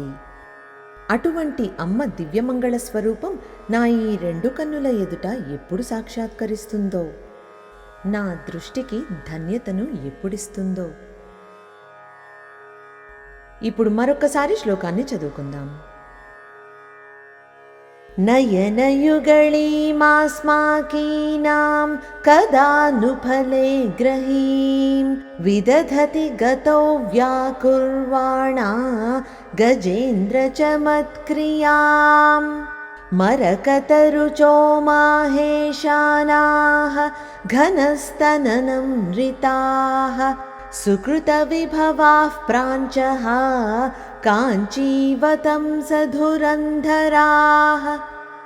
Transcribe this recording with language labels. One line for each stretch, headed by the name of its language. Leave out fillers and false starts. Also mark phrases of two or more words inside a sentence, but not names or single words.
Telugu: అటువంటి అమ్మ దివ్యమంగళ స్వరూపం నా ఈ రెండు కన్నుల ఎదుట ఎప్పుడు సాక్షాత్కరిస్తుందో, నా దృష్టికి ధన్యతను ఎప్పుడిస్తుందో. ఇప్పుడు మరొకసారి శ్లోకాన్ని చదువుకుందాం.
Sanskrit: नयनयुगळीमास्माकीनां कदा नु फले ग्रहीं विदधति गतौ व्याकुर्वाणा गजेन्द्रचमत्क्रियाम् मरकतरुचो माहेशानाः घनस्तननमृताः सुकृतविभवाः प्राञ्चः काञ्चीवतंसधुरन्धराः.